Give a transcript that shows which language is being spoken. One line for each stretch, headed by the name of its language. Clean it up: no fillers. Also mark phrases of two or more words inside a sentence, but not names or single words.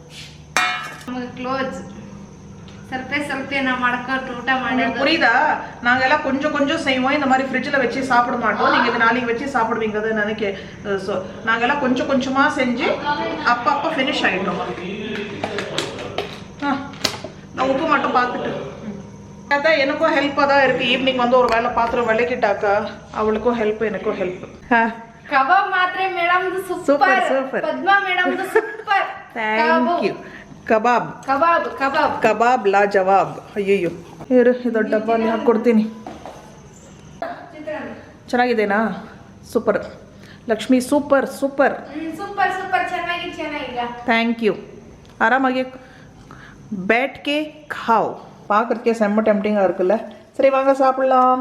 Tamil: புரியுதா நாங்கள் எல்லாம் கொஞ்சம் கொஞ்சம் செய்வோம் இந்த மாதிரி ஃப்ரிட்ஜில் வச்சு சாப்பிட மாட்டோம் நீங்கள் இது நாளைக்கு வச்சு சாப்பிடுவீங்கன்னு நினைக்க ஸோ நாங்கள் எல்லாம் கொஞ்சம் கொஞ்சமாக செஞ்சு அப்பப்போ ஃபினிஷ் ஆகிட்டோம் நான் உப்பு மட்டும் பார்த்துட்டு அதான் எனக்கும் ஹெல்ப்பாக தான் இருக்குது ஈவினிங் வந்து ஒரு வேலை பாத்திரம் விளக்கிட்டாக்கா அவளுக்கும் ஹெல்ப் எனக்கும் ஹெல்ப்
Kannada: ಕಬಾಬ್ ಮಾತ್ರ
English: madam super
Kannada: ಸೂಪರ್ ಪದ್ಮಾ
English: madam super thank you
Kannada: ಕಬಾಬ್ ಲಾಜವಾಬ್ ಅಯ್ಯಯ್ಯೋ ಇದು ಡಬ್ಬಲ್ಲಿ ಹಾಕ್ಕೊಡ್ತೀನಿ ಚೆನ್ನಾಗಿದೆನಾ ಸೂಪರ್ ಲಕ್ಷ್ಮಿ ಸೂಪರ್ ಚೆನ್ನಾಗಿಲ್ಲ
English: thank you
Tamil: ஆராமாகி
Hindi: बैठ के खाओ
Tamil: பார்க்கறதுக்கே செம்ம டெம்டிங்காக இருக்குல்ல சரி வாங்க சாப்பிடலாம்